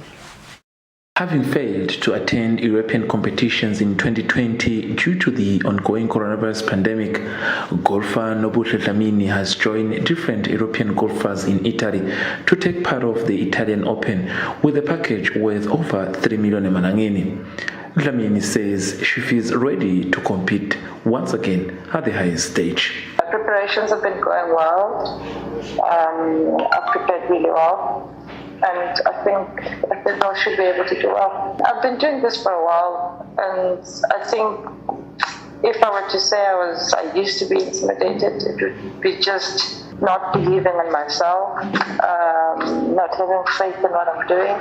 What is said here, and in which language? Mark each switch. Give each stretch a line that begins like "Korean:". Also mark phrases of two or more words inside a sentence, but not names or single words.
English: Having failed to attend European competitions in 2020 due to the ongoing coronavirus pandemic, golfer Nobuhle Dlamini has joined different European golfers in Italy to take part of the Italian Open with a package worth over 3 million emalangeni. Dlamini says she feels ready to compete once again at the highest stage. Preparations have been going well. I've prepared really well. And I think I should be able to do well. I've been doing this for a while, and I think if I were to say I used to be intimidated, it would be just not believing in myself, not having faith in what I'm doing.